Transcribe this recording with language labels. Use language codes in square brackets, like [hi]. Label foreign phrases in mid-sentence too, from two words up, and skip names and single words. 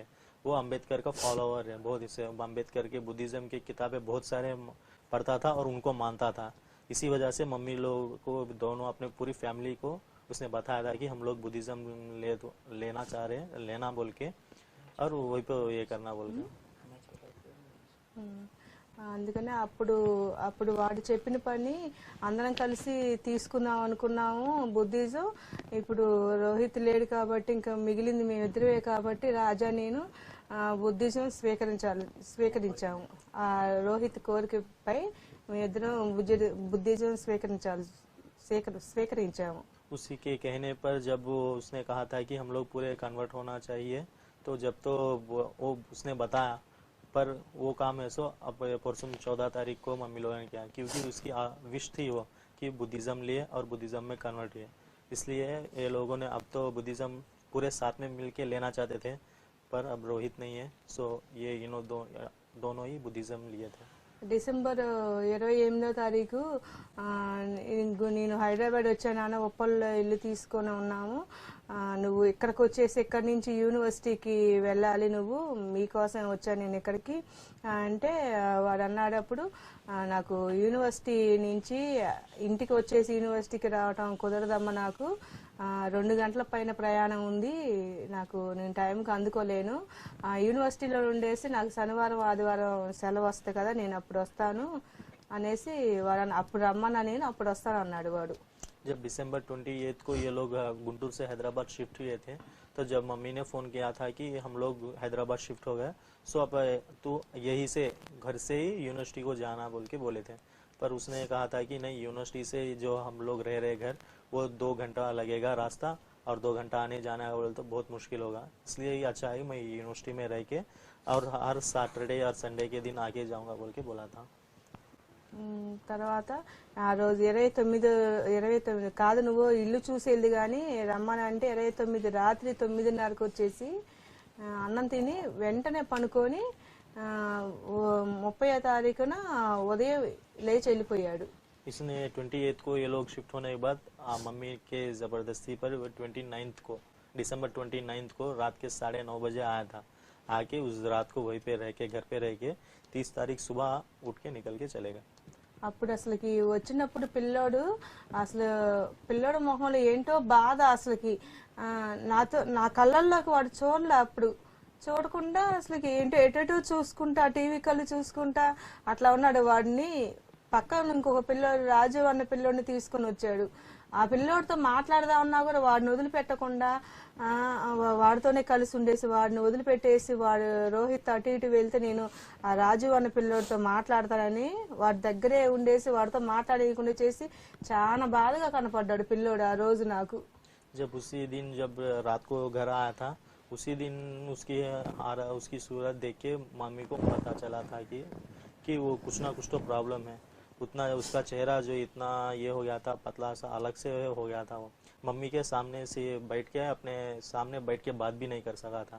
[hi] वो अंबेडकर का फॉलोअर है बहुत, इसे अंबेडकर के बुद्धिज्म की किताबें बहुत सारे पढ़ता था और उनको मानता था। इसी वजह से मम्मी लोग को दोनों अपने पूरी फैमिली को उसने बताया था कि हम लोग बुद्धिज्म लेना चाह रहे हैं, लेना बोल के, और वही पे ये करना बोल के। [te] అందుకనే అప్పుడు వాడు చెప్పిన పని అందరం కలిసి తీసుకుందాం అనుకున్నాము బుద్ధిజం. ఇప్పుడు రోహిత్ లేడు కాబట్టి ఇంకా మిగిలింది మేమిద్దరే కాబట్టి రాజా నేను బుద్ధిజం స్వీకరించాము. ఆ రోహిత్ కోరికపై మేమిద్దరం బుద్ధిజం స్వీకరించాము. [hi] उसी के कहने पर जब उसने कहा था कि हम लोग पूरे कन्वर्ट होना चाहिए, तो जब तो वो उसने बताया पर वो काम है सो अब परसों 14 तारीख को मम्मी लोगों ने किया, क्योंकि उसकी विश थी वो कि बुद्धिज़्म लिए और बुद्धिज़्म में कन्वर्ट हुए। इसलिए ये लोगों ने अब तो बुद्धिज़्म पूरे साथ में मिलके लेना चाहते थे, पर अब रोहित नहीं है, सो ये दोनों ही बुद्धिज़्म लिए थे। [te] డిసెంబర్ 28వ తారీఖు నేను హైదరాబాద్ వచ్చాను, ఉప్పల్లో ఇల్లు తీసుకొని ఉన్నాము. నువ్వు ఇక్కడికి వచ్చేసి ఇక్కడి నుంచి యూనివర్సిటీకి వెళ్ళాలి, నువ్వు మీకోసం వచ్చాను నేను ఇక్కడికి అంటే వాడు అన్నాడు. అప్పుడు నాకు యూనివర్సిటీ నుంచి ఇంటికి వచ్చేసి యూనివర్సిటీకి రావటం కుదరదమ్మా, నాకు 2 గంటల పైన ప్రయాణం ఉంది, నేను టైంకి అందుకోలేను. యూనివర్సిటీలో ఉండేసి నాకు శనివారం ఆదివారం సెలవు వస్తుంది కదా, నేను అప్పుడు వస్తాను అనేసి వాడు అప్పుడు రమ్మన్నా, నేను అప్పుడు వస్తాను అన్నాడు వాడు. [hi] जब दिसंबर 28 को ये लोग गुंटूर से हैदराबाद शिफ्ट हुए थे, तो जब मम्मी ने फ़ोन किया था कि हम लोग हैदराबाद शिफ्ट हो गए, सो अब तू यही से घर से ही यूनिवर्सिटी को जाना बोल के बोले थे। पर उसने कहा था कि नहीं, यूनिवर्सिटी से जो हम लोग रह रहे घर वो 2 घंटा लगेगा रास्ता, और 2 घंटा आने जाना है बोले तो बहुत मुश्किल होगा, इसलिए ये अच्छा है मैं यूनिवर्सिटी में रह के और हर सैटरडे और संडे के दिन आके जाऊँगा बोल के बोला था। [te] తర్వాత ఆ రోజు 29 కాదు, నువ్వు ఇల్లు చూసి వెళ్ళి కానీ రమ్మని అంటే 29 రాత్రి 9:30కు వచ్చేసి అన్నం తిని వెంటనే పనుకొని 30వ తారీఖున ఉదయం లేచి వెళ్ళిపోయాడు. [hi] इसने 28 को ये लोग शिफ्ट होने के बाद मम्मी के ज़बरदस्ती पर 29 को दिसंबर 29 को रात के 9:30 बजे आया था। आके उस रात को वहीं पे रह के घर पे रह के 30 तारीख सुबह उठ के निकल के चलेगा। [te] అప్పుడు అసలుకి వచ్చినప్పుడు పిల్లోడు మొహంలో ఏంటో బాధ, అసలుకి నా కళ్ళల్లోకి వాడు చూడలే. అప్పుడు చూడకుండా అసలుకి ఏంటో ఎటో చూసుకుంటా, టీవీ కళ్ళు చూసుకుంటా అట్లా ఉన్నాడు. వాడిని పక్కన ఇంకొక పిల్లోడు రాజు అన్న పిల్లోడిని తీసుకొని వచ్చాడు. ఆ పిల్లోడితో మాట్లాడదామన్నా కూడా వాడిని వదిలిపెట్టకుండా వాడితోనే కలిసి ఉండేసి వాడిని వదిలిపెట్టేసి వాడు రోహిత్ అటు ఇటు వెళ్తే నేను ఆ రాజు అన్న పిల్లోడితో మాట్లాడతానని వాడి దగ్గరే ఉండేసి వాడితో మాట్లాడేయకుండా చేసి చాలా బాధగా కనపడ్డాడు పిల్లోడు ఆ రోజు నాకు. [hi] जब उसी दिन जब रात को घर आया था, उसी दिन उसकी सूरत देख के मम्मी को पता चला था कि वो कुछ ना कुछ तो प्रॉब्लम है। उतना उसका चेहरा जो इतना ये हो गया था, पतला सा अलग से हो गया था। वो मम्मी के सामने से बैठ के अपने सामने बैठ के बात भी नहीं कर सका था।